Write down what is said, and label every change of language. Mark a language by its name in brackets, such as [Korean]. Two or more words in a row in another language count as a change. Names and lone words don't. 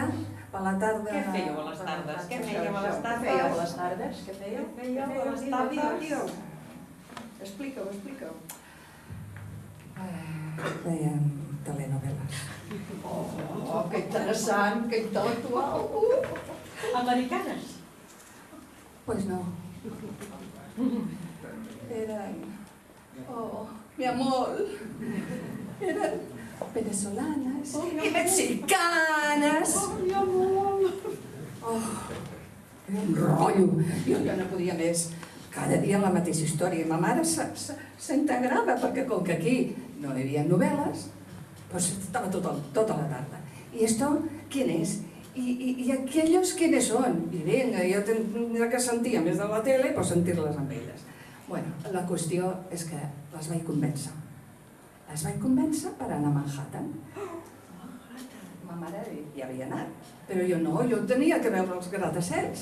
[Catalan] Què fèieu a les tardes? Què fèieu a les tardes? Què fèieu a les tardes? Què fèieu a les tardes? Explica-ho. Fèiem telenovel·les. Oh, que interessant, que intel·lectual. Americanes? [Spanish] Pues no. Eran... Oh, mi amor. Eran venezolanas y mexicanas. [Catalan] Oh, era un rotllo. Jo ja no podia més. Cada dia la mateixa història. I ma mare s'integrava, perquè com que aquí no hi havia novel·les, doncs estava tota la tarda. [Spanish] ¿Y esto quién es? ¿Y aquellos quiénes son? [Catalan] I vinga, jo tenia que sentir, a més de la tele, pues sentir-les amb elles. Bueno, la qüestió és que les vaig convèncer. Les vaig convèncer per anar a Manhattan. Ma mare ja havia anat, però jo no, jo tenia que veure els gratacels.